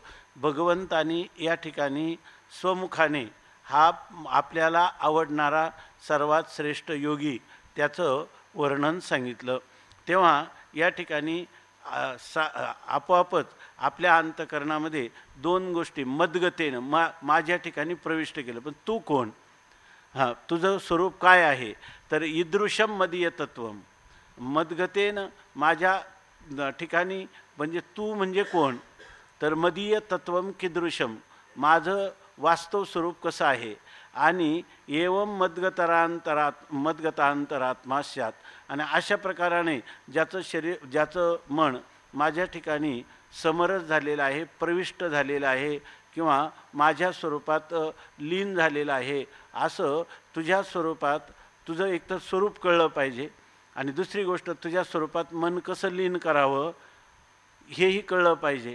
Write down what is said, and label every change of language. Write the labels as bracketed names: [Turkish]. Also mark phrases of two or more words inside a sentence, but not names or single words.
[Marathi] भगवंतानी या ठिकाणी स्वमुखाने हा आपल्याला आवडणारा सर्वात श्रेष्ठ योगी त्याचं वर्णन सांगितलं तेव्हा या ठिकाणी आपोआपच आपल्या अंतःकरणामध्ये दोन गोष्टी मद्गतेनं माझ्या ठिकाणी प्रविष्ट केलं. पण तू कोण? हां, तुझं स्वरूप काय आहे? [Sanskrit] तर ईदृशम मदीय तत्वम. [Marathi] मद्गतेनं माझ्या ठिकाणी म्हणजे तू म्हणजे कोण? [Sanskrit] तर मदीय तत्वम कीदृशम, [Marathi] माझं वास्तव स्वरूप कसं आहे? [Sanskrit] आणि एवं मद्गतांतरात्मा स्यात्. [Marathi] आणि अशा प्रकाराने ज्याचं शरीर ज्याचं मन माझ्या ठिकाणी समरस झालेलं आहे, प्रविष्ट झालेलं आहे किंवा माझ्या स्वरूपात लीन झालेलं आहे, असं तुझ्या स्वरूपात तुझं एकतर स्वरूप कळलं पाहिजे आणि दुसरी गोष्ट तुझ्या स्वरूपात मन कसं लीन करावं हेही कळलं पाहिजे.